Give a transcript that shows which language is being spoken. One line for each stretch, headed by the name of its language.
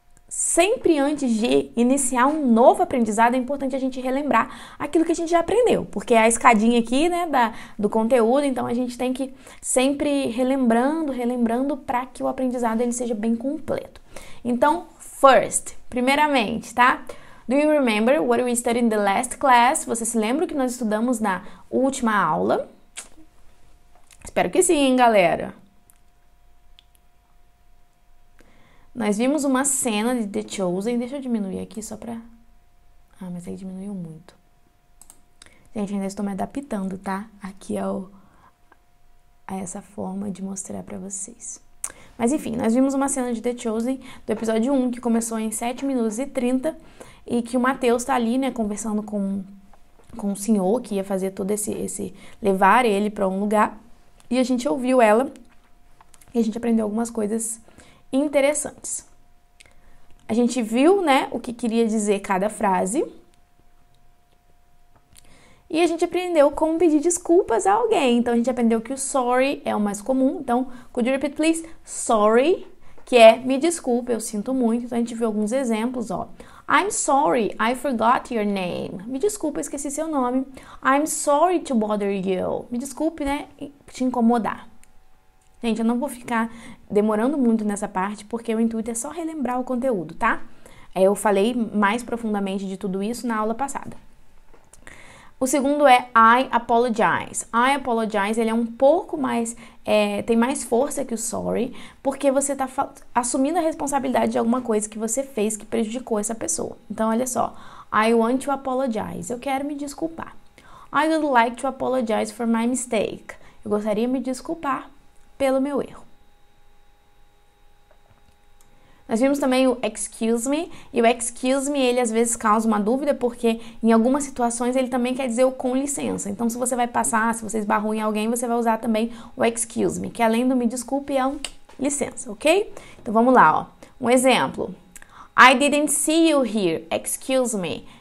Portuguese: Sempre antes de iniciar um novo aprendizado, é importante a gente relembrar aquilo que a gente já aprendeu, porque é a escadinha aqui, do conteúdo, então a gente tem que sempre relembrando para que o aprendizado ele seja bem completo. Então, first, primeiramente, tá?
English: Do you remember what we studied in the last class?
Portuguese: Você se lembra o que nós estudamos na última aula? Espero que sim, galera. Nós vimos uma cena de The Chosen. Deixa eu diminuir aqui só pra... Ah, mas aí diminuiu muito. Gente, ainda estou me adaptando, tá? Aqui a essa forma de mostrar pra vocês. Mas enfim, nós vimos uma cena de The Chosen do episódio 1, que começou em 7 minutos e 30, e que o Mateus tá ali, conversando com o senhor, que ia fazer todo esse levar ele pra um lugar. E a gente ouviu ela, e a gente aprendeu algumas coisas interessantes. A gente viu, o que queria dizer cada frase. E a gente aprendeu como pedir desculpas a alguém. Então, a gente aprendeu que o sorry é o mais comum.
English: Então, could you repeat, please?
Portuguese: Sorry, que é me desculpe, eu sinto muito. Então, a gente viu alguns exemplos, ó.
English: I'm sorry, I forgot your name.
Portuguese: Me desculpa, esqueci seu nome.
English: I'm sorry to bother you.
Portuguese: Me desculpe, te incomodar. Gente, eu não vou ficar demorando muito nessa parte, porque o intuito é só relembrar o conteúdo, tá? Eu falei mais profundamente de tudo isso na aula passada. O segundo é I apologize. I apologize, ele é um pouco mais, tem mais força que o sorry, porque você tá assumindo a responsabilidade de alguma coisa que você fez que prejudicou essa pessoa. Então, olha só.
English: I want to apologize.
Portuguese: Eu quero me desculpar.
English: I would like to apologize for my mistake.
Portuguese: Eu gostaria de me desculpar pelo meu erro. Nós vimos também o excuse me, e o excuse me, ele às vezes causa uma dúvida, porque em algumas situações ele também quer dizer o com licença. Então, se você vai passar, se você esbarrou em alguém, você vai usar também o excuse me, que além do me desculpe é um licença, ok? Então, vamos lá, ó. Um exemplo.
English: I didn't see you here, excuse me.